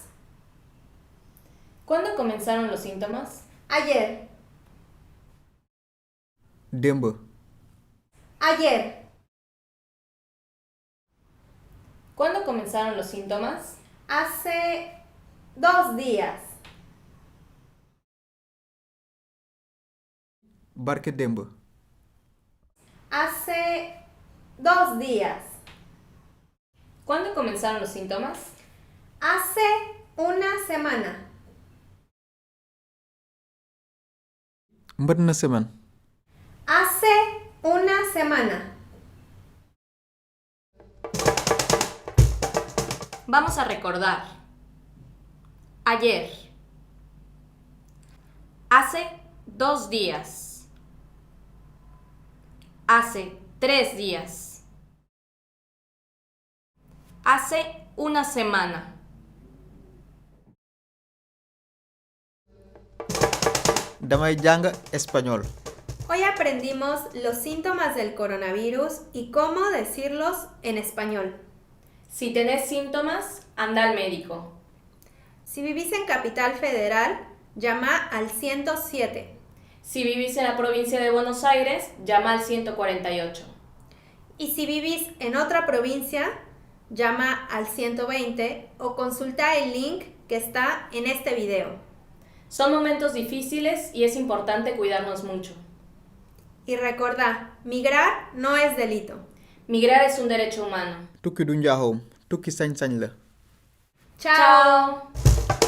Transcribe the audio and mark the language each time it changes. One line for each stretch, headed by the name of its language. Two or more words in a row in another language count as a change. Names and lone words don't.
Spanish: ¿Cuándo comenzaron los síntomas? Ayer.
Wolof: Démb.
Spanish: Ayer. ¿Cuándo comenzaron los síntomas? Hace 2 días.
Wolof: Barke démb.
Spanish: Hace 2 días. ¿Cuándo comenzaron los síntomas? Hace una semana.
Wolof: Mbët na semaine.
Spanish: Hace una semana. Vamos a recordar. Ayer. Hace 2 días. Hace 3 días. Hace una semana.
Wolof: Damay jàng español.
Spanish: Hoy aprendimos los síntomas del coronavirus y cómo decirlos en español. Si tenés síntomas, anda al médico. Si vivís en Capital Federal, llama al 107. Si vivís en la provincia de Buenos Aires, llama al 148. Y si vivís en otra provincia, llama al 120 o consulta el link que está en este video. Son momentos difíciles y es importante cuidarnos mucho. Y recordá, migrar no es delito. Migrar es un derecho humano.
Wolof: Tukki du njaaxum. Tukki sañ-sañ la.
Spanish: ¡Chao!